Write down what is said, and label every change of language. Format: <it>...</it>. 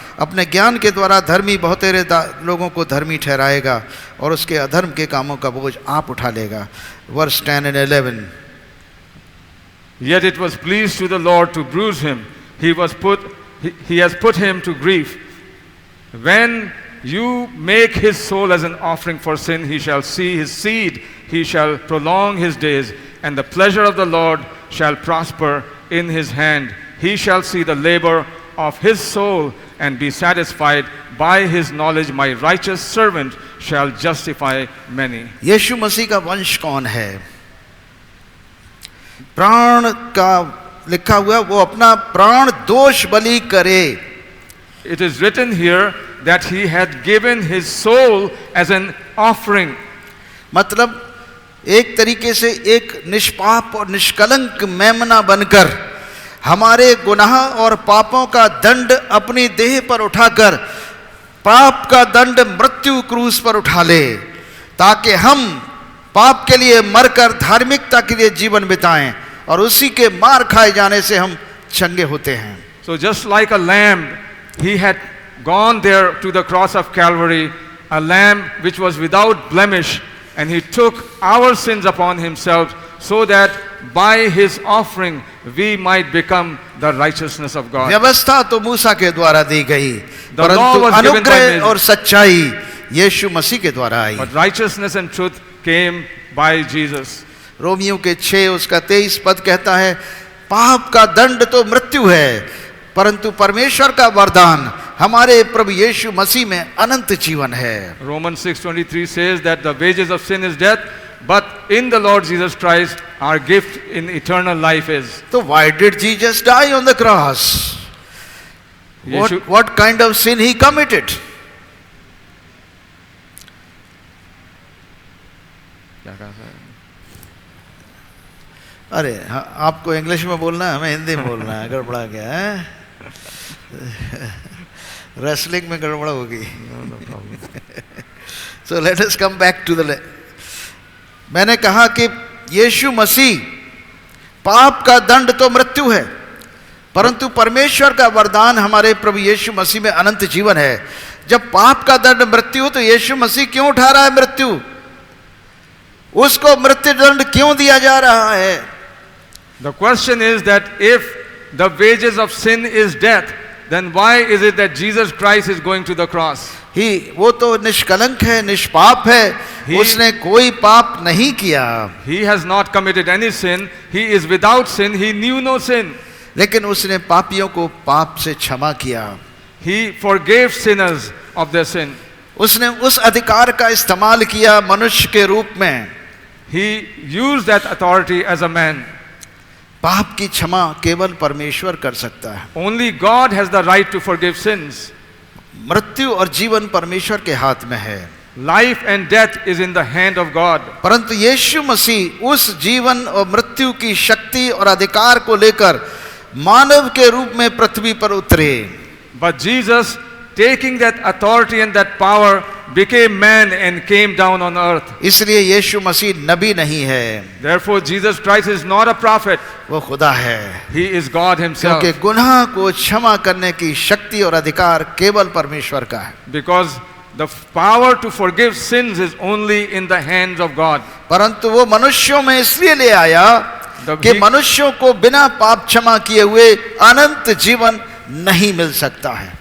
<hi>अपने ज्ञान के द्वारा धर्मी बहुतेरे लोगों को धर्मी ठहराएगा और उसके अधर्म के कामों का बोझ आप उठा लेगा।</hi> <en>Verse 10 and 11। Yet it was pleased to the Lord to bruise him. He has put him to grief. When you make his soul as an offering for sin, he shall see his seed, he shall prolong his days, and the pleasure of the Lord shall prosper in his hand. He shall see the labor of his soul and be satisfied. By his knowledge my righteous servant shall justify many.</en> <hi>यीशु मसीह का वंश कौन है? प्राण का लिखा हुआ, वो अपना प्राण दोष बलि करे।</hi> <en>It is written here that he had given his soul as an offering.</en> <hi>मतलब एक तरीके से एक निष्पाप और निष्कलंक मेमना बनकर हमारे गुनाह और पापों का दंड अपनी देह पर उठाकर पाप का दंड मृत्यु क्रूस पर उठा ले, ताकि हम पाप के लिए मरकर धार्मिकता के लिए जीवन बिताएं और उसी के मार खाए जाने से हम चंगे होते हैं।</hi> <en>So just like a lamb, he had gone there to the cross of Calvary, a lamb which was without blemish, and he took our sins upon himself so that by his offering we might become the righteousness of God.</en> <hi>व्यवस्था तो मूसा के द्वारा दी गई,</hi> <en>The law</en> <hi>परंतु</hi> <en>was given by</en> <hi>अनुग्रह</hi> <en>Moses.</en> <hi>और सच्चाई यीशु मसीह के द्वारा आई।</hi> <en>But righteousness and truth came by Jesus.</en> <hi>Romeo के 6 उसका 23 पद कहता है, पाप का दंड तो मृत्यु है, परंतु परमेश्वर का वरदान हमारे प्रभु यीशु मसीह में अनंत जीवन है।</hi> <en>Romans 6:23 says that the wages of sin is death, but in the Lord Jesus Christ our gift in eternal life is. तो why did Jesus die on the cross? What kind of sin he committed?</en> <hi>अरे आपको English में बोलना है, हमें हिंदी में बोलना है, गड़बड़ा गया है। रेसलिंग में गड़बड़ होगी।</hi> <en>So let us come back to the</en> <hi>मैंने कहा कि यीशु मसीह, पाप का दंड तो मृत्यु है, परंतु परमेश्वर का वरदान हमारे प्रभु यीशु मसीह में अनंत जीवन है। जब पाप का दंड मृत्यु तो यीशु मसीह क्यों उठा रहा है मृत्यु? उसको मृत्यु दंड क्यों दिया जा रहा है?</hi> <en>The question is that if the wages of sin is death, then why is it that Jesus Christ is going to the cross?</en> <hi>वो तो निष्कलंक है, निष्पाप है, उसने कोई पाप नहीं किया।</hi> <en>He has not committed any sin. He is without sin. He knew no sin.</en> <hi>लेकिन उसने पापियों को पाप से क्षमा किया।</hi> <en>He forgave sinners of their sin.</en> <hi>उसने उस अधिकार का इस्तेमाल किया मनुष्य के रूप में।</hi> <en>He used that authority as a man.</en> <hi>पाप की क्षमा केवल परमेश्वर कर सकता है।</hi> <en>Only God has the right to forgive sins.</en> <hi>मृत्यु और जीवन परमेश्वर के हाथ में है।</hi> <en>Life and death is in the hand of God.</en> <hi>परंतु यीशु मसीह उस जीवन और मृत्यु की शक्ति और अधिकार को लेकर मानव के रूप में पृथ्वी पर उतरे।</hi> <en>But Jesus, taking that authority and that power, became man and came down on earth.</en> <hi>इसलिए यीशु मसीह नबी नहीं है।</hi> <en>Therefore Jesus Christ is not a prophet.</en> <hi>वो खुदा है।</hi> <en>He is God himself.</en> <hi>क्योंकि गुनाह को क्षमा करने की शक्ति और अधिकार केवल परमेश्वर का है।</hi> <en>Because the power to forgive sins is only in the hands of God.</en> <hi>परंतु वो मनुष्यों में इसलिए ले आया कि मनुष्यों को बिना पाप क्षमा किए हुए अनंत जीवन नहीं मिल सकता है।</hi>